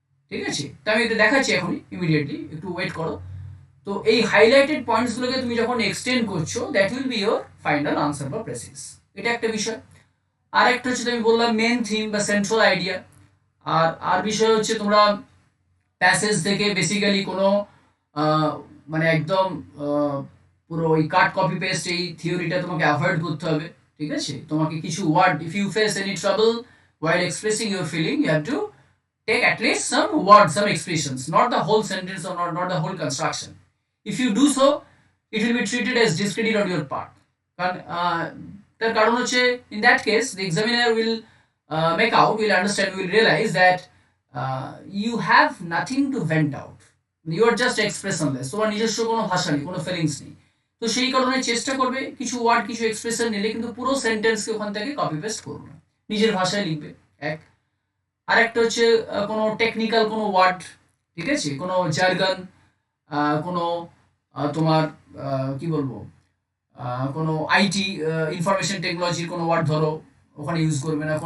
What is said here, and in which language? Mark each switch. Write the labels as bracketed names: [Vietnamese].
[Bangla] ঠিক আছে, তো আমি এটা দেখাচ্ছি এখনই, ইমিডিয়েটলি, একটু ওয়েট করো। তো এই হাইলাইটেড পয়েন্টসগুলোকে তুমি যখন এক্সটেন্ড করছো, that will be your final answer বা প্রেসিস। এটা একটা বিষয়। আর একটা হচ্ছে আমি বললাম মেন থিম বা সেন্ট্রাল আইডিয়া। আর বিষয় হচ্ছে তোমরা প্যাসেজ থেকে বেসিক্যালি কোনো মানে একদম পুরো ওই কাট কপি পেস্ট এই থিওরিটা তোমাকে অ্যাভয়েড করতে হবে। [English] ঠিক আছে, তোমাকে কিছু word, if you face any trouble while expressing your feeling, you have to take at least some words, some expressions, not the whole sentence or not the whole construction. If you do so, it will be treated as discredit on your part. [Bangla] কারণ তার কারণ হচ্ছে, [English] in that case the examiner will make out, will understand, will realize that you have nothing to vent out, you are just expressionless, [Bangla] তোমার নিজস্ব কোনো ভাষা নেই, কোনো ফিলিংস নেই। তো সেই কারণে চেষ্টা করবে কিছু ওয়ার্ড, কিছু এক্সপ্রেশন নিলে কিন্তু পুরো সেন্টেন্সকে ওখান থেকে কপি পেস্ট করবে না, নিজের ভাষায় লিখবে। এক, আরেকটা হচ্ছে কোনো টেকনিক্যাল কোনো ওয়ার্ড, ঠিক আছে, কোনো জার্গন, কোনো তোমার কি বলবো কোনো আইটি ইনফরমেশন টেকনোলজির কোনো ওয়ার্ড ধরো, ওখানে ইউজ করবে না।